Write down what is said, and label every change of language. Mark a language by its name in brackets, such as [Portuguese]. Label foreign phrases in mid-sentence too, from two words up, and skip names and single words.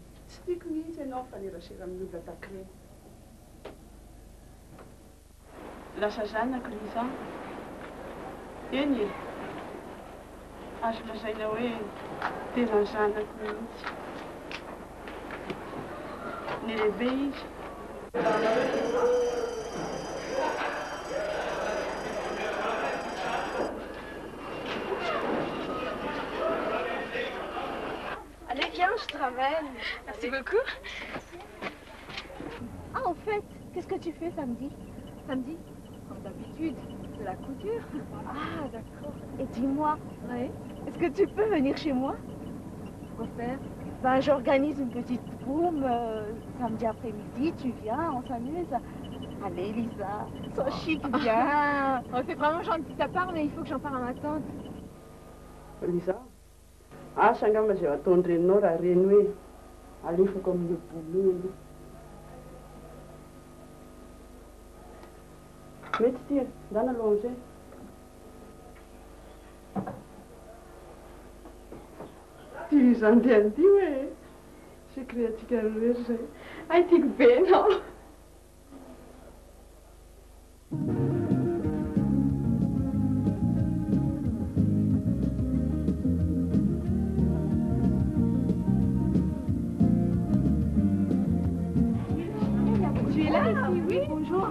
[Malagasy] Tsy tiako mihitsy ianao mifanerasera amin'ny olona tahak'ireny. Lasa zanako Liza. Eny e. Azo lazaina hoe tena zanako mihitsy. Ny lehibe izy. [French] Allez, viens, je te ramène. Merci beaucoup. Ah, en fait, qu'est-ce que tu fais samedi? Samedi, comme d'habitude, de la couture. Ah, d'accord. Et dis-moi, Oui. est-ce que tu peux venir chez moi? Quoi faire? Ben, j'organise une petite boum samedi après-midi, tu viens, on s'amuse. Allez, Lisa, sois chic, viens. Oh, c'est vraiment gentil de ta part, mais il faut que j'en parle à ma tante. [Malagasy] Liza, asa angamba zay ataony reninao raha reny hoe alefako amin'ny bolony. Mety ty, ndana aloha amizay. Ty Liza andeha an'ity hoe secret-atsika roa zay. Ay, tiako be anao. [French] Tu es là ici, oui? Bonjour.